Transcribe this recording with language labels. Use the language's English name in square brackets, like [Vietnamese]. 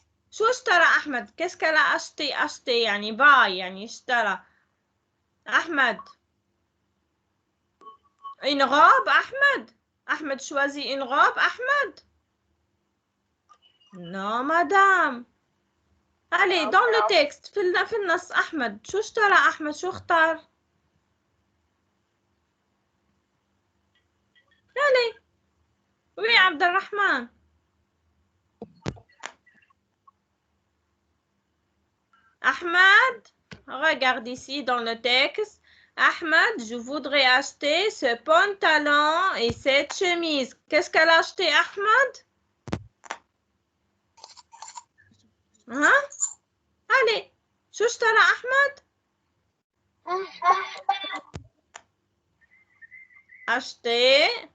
[Arabic] شو اشترى أحمد؟ [French] qu'est-ce qu'elle a acheté [Arabic] يعني باي يعني اشترى. أحمد. [French] Une robe, Ahmed choisit une robe, Ahmed? Non, madame. Allez, dans le texte, [Arabic] في النص [French] أحمد. [Arabic] شو اشترى أحمد؟ شو اختار؟ Allez. [French] Oui, عبد الرحمن. [Arabic] أحمد. [French] regarde ici dans le texte. Ahmed, je voudrais acheter ce pantalon et cette chemise. Qu'est-ce qu'elle a acheté, Ahmed? Hein? [Arabic] Allez, شو اشترى أحمد؟ Acheter.